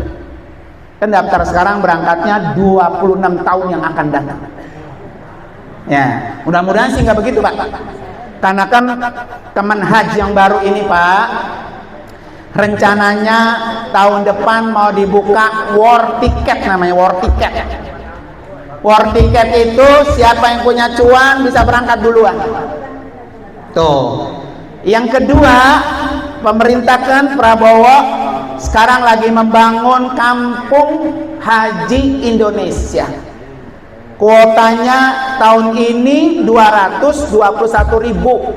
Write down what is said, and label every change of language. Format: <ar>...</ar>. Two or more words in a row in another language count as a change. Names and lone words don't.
<id>Kan daftar sekarang berangkatnya 26 tahun yang akan datang. Ya, mudah-mudahan sih nggak begitu Pak. Karena kan teman haji yang baru ini Pak, rencananya tahun depan mau dibuka</id> <en>war ticket,</en> <id>namanya</id> <en>war ticket. War ticket</en> <id>itu siapa yang punya cuan bisa berangkat duluan. Tuh. Yang kedua, pemerintah kan Prabowo sekarang lagi membangun kampung haji Indonesia. Kuotanya tahun ini 221.000.</id>